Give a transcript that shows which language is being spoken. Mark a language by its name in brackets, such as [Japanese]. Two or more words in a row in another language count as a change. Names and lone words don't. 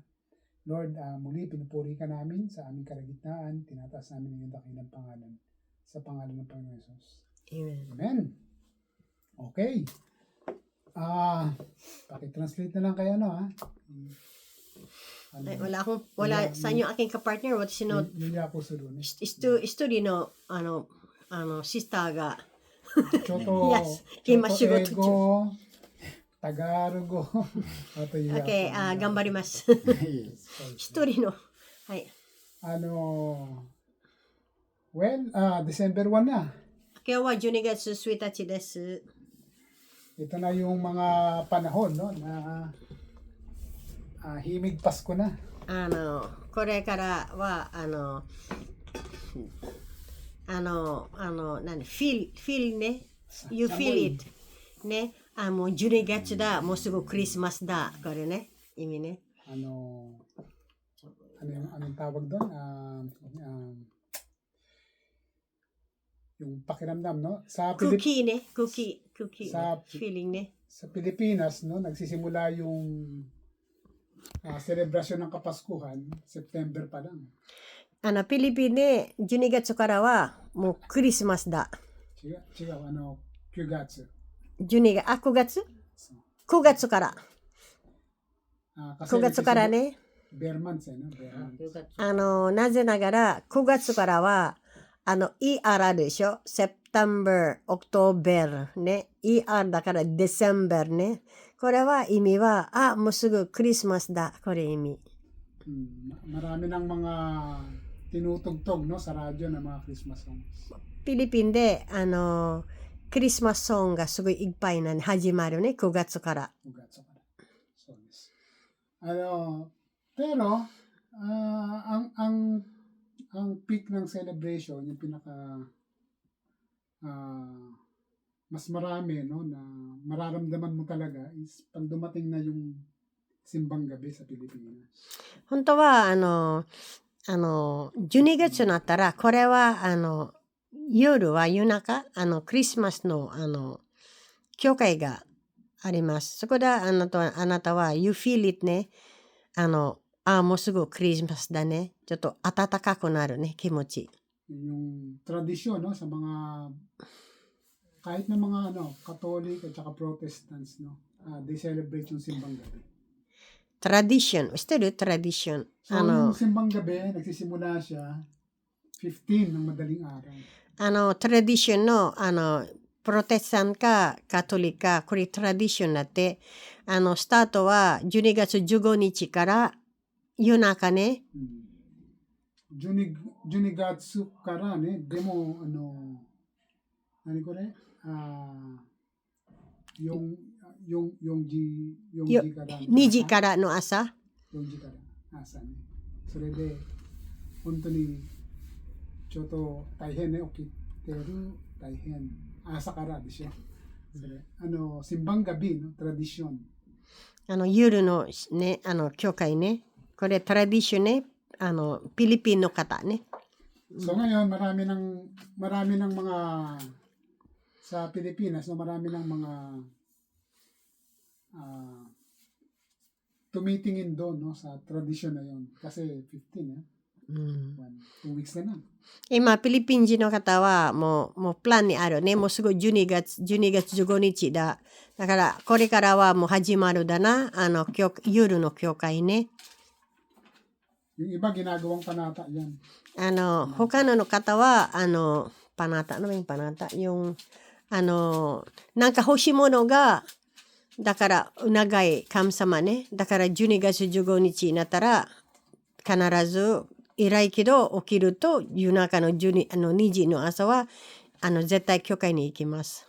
[Filipino] Lord, muli pinupuri ka namin sa aming kalagitnaan. Tinataas namin ang iyong dakilang pangalan sa pangalan ng Panginoon Jesus. Amen. Amen. Okay. Paki-translate na lang kayo, Ay, wala sa inyo aking kapartner, [English] what is [Filipino] Lilia po sa doon. [Japanese] 一人のシスターが Choto, Yes,今仕事中。 Ego, Tagalog. Okay, 頑張ります。一人の、はい。 [Filipino] December 1 na. [Japanese] 今日は12月1日です。 [Filipino] Ito na yung mga panahon, no, na himig Pasko na. [Japanese] これからは、feel ね。 [English] You feel it. [Japanese] ね。もう12月だ。もうすぐクリスマスだ。これね。意味ね。 [Filipino] Anong tawag doon? Yung pakiramdam, no? Sa [Japanese] クッキーね。クッキー。 [Filipino] Sa [Japanese] feeling ね。 [Filipino] Sa Pilipinas, no, nagsisimula yung celebration ng Kapaskuhan, September pa lang. [Japanese] フィリピンで12月からはもうクリスマスだ。違う、9月。 9月 ?9 月から。 [Filipino] Kasi [Japanese] 9月からね。 [English] Bare months, no? Bare months. [Japanese] なぜながら9月からはER でしょ。 [English] September、October [Japanese] ね。ER だから December ね。これは意味は、もうすぐクリスマスだ。これ意味。 [Filipino] Marami ng mga tinutugtog, no, sa radyo ng mga [English] Christmas songs. [Japanese] フィリピンで、クリスマスソングがすごいいっぱいな始まるね。9月から。 9月から。そうです。 [Filipino] Pero, ang peak ng celebration, yung pinaka mas marami, no, na mararamdaman mo talaga is pag dumating na yung simbang gabi sa Pilipinas. [Japanese] 本当は12月になったらこれは夜中クリスマスの教会があります。そこであなたは [English] You feel it [Japanese] ね。もうすぐクリスマスだね。ちょっと暖かくなるね、気持ち。 [Filipino] Yung tradisyon, no, sa mga kahit na mga Catholic at saka Protestants, no, [English] they celebrate [Filipino] yung simbang gabi. Tradition, [Japanese] 知ってる tradition? [Filipino] So, yung simbang gabi, nagsisimula siya 15 ng madaling araw. [Japanese] Tradition のプロテスタントかカトリックかこれトラディションになってスタートは12月15日から夜中ね、十二月からね、でも, [Filipino] ano ko ne, yung, yung Yo- [Japanese] 時からね, 2時 asa? からの朝 Yung 時から、朝ね. それで、本当に、ちょっと大変ね、起きてる、大変。朝からでしょ。それ、 [Filipino] simbang gabi, [Japanese] no? Tradisyon. 夜のね、教会ね。これトラディションね。ピリピンの方ね。 [Filipino] So ngayon, marami ng mga, sa Pilipinas, no, marami ng mga tumitingin doon, no, sa tradisyon na yon. Kasi 15, 2 weeks na lang. [Japanese] 今、フィリピン人の方はもうプランにあるね。もうすぐ12月15日だ。だから、これからはもう始まるだな。夜の教会ね。 [Filipino] Yung iba, ginagawang panata yan. [Japanese] 他の方は、パナタ、 [Filipino] ano ba yung [Japanese] パナタ? Yung, なんか欲しいものが、だから、長い神様ね。だから、12月15日になったら、必ず、偉いけど、起きると、夜中の2時の朝は、絶対教会に行きます。